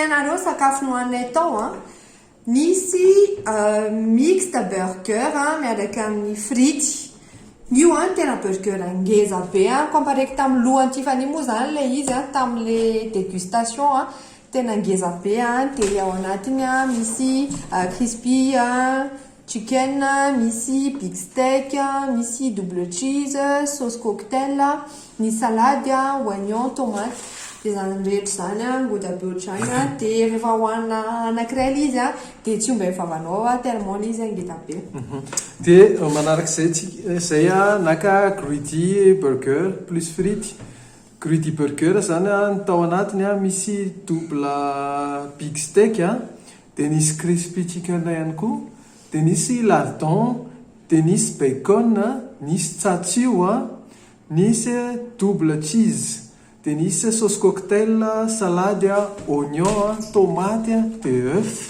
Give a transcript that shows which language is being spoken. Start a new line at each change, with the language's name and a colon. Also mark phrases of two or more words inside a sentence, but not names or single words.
Malagasy: anareo sakafo nohanay tao misy mixte burger miaraka amin'ny frity io tena burger ngeza be comparé tamin'ny lohany Tiffany moa zany le izy tamin'le dégustation tena ngeza be de ao anatiny misy
English: crispy chicken,
Malagasy: misy
English: big steak,
Malagasy: misy
English: double cheese,
French: sauce cocktail, ny salade, oignon, tomate.
Malagasy: De zany rehetra zany goda be ohatrany de rehefa hohanina anankiray le izy de tsy omba efavanao tellement le izy ngeza be. De manaraka zay naka
English: greedy burger
French: plus frites.
English: Greedy burger
Malagasy: zany ny tao anatiny misy
English: double big steak
Malagasy: de nisy
English: crispy chicken
Malagasy: ihany koa de nisy lardon de nisy bacon nisy tsatsio nisy
English: double cheese
Malagasy: de nisy
French: sauce cocktail salade oignon tomate
Malagasy: de œuf